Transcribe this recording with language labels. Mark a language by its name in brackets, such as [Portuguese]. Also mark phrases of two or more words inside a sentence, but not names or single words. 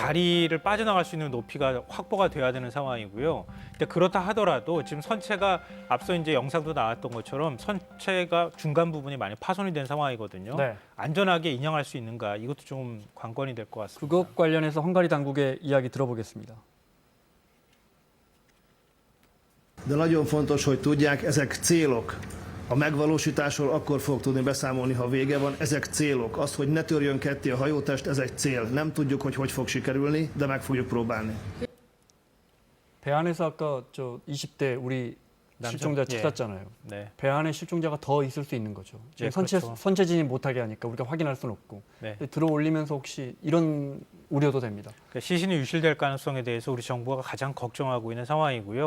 [Korean] 다리를 빠져나갈 수 있는 높이가 확보가 돼야 되는 상황이고요. 근데 그렇다 하더라도 지금 선체가 앞서 이제 영상도 나왔던 것처럼 선체가 중간 부분이 많이 파손이 된 상황이거든요. 네. 안전하게 인양할 수 있는가 이것도 좀 관건이 될 것 같습니다. 그것 관련해서 헝가리 당국의 이야기 들어보겠습니다. [Hungarian] De nagyon fontos, hogy tudják, ezek célok. A megvalósításról akkor fog tudni beszámolni, ha vége van. Ezek célok. Az, hogy ne törjön ketté a hajótest, ez egy cél. Nem tudjuk, hogy fog sikerülni, de meg fogjuk próbálni. [Korean] 배 안에서 아까 저 20대 우리 남성? 실종자 예. 찾았잖아요. 네. 배 안에 실종자가 더 있을 수 있는 거죠. 지금 예, 그렇죠. 선체 진입 못하게 하니까 우리가 확인할 수는 없고 네. 들어 올리면서 혹시 이런 우려도 됩니다. 그러니까 시신이 유실될 가능성에 대해서 우리 정부가 가장 걱정하고 있는 상황이고요.